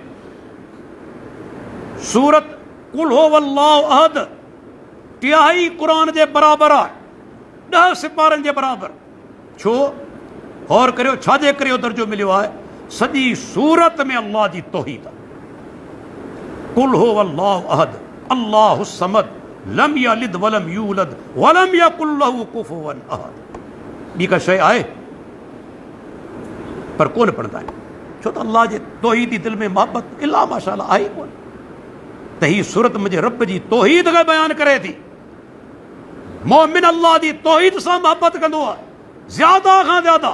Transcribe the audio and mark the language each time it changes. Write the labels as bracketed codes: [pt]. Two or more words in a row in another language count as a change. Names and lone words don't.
[sd] सूरत [ar] قل هو الله أحد [sd] 3 क़ुरान जे बराबरि आहे, 10 सिपारनि जे बराबरि। छो? गौर करियो, छाजे करे इहो दर्जो मिलियो आहे? सॼी सूरत में अल्लाह जी तौहीद आहे। [ar] قل هو الله أحد الله الصمد لم يلد ولم يولد ولم يكن له كفوا أحد. [sd] ॿी का शइ आहे पर कोन पढ़ंदा आहिनि, छो त अल्लाह जे तौहीदी दिलि में मोहबत [ar] إلا ما شاء الله [sd] आहे कोन। त हीअ सूरत मुंहिंजे रब जी तौहीद खे बयानु करे थी। मोमिन अल्लाह जी तौहीद सां मोहब्बत कंदो आहे, ज़्यादा खां ज़्यादा।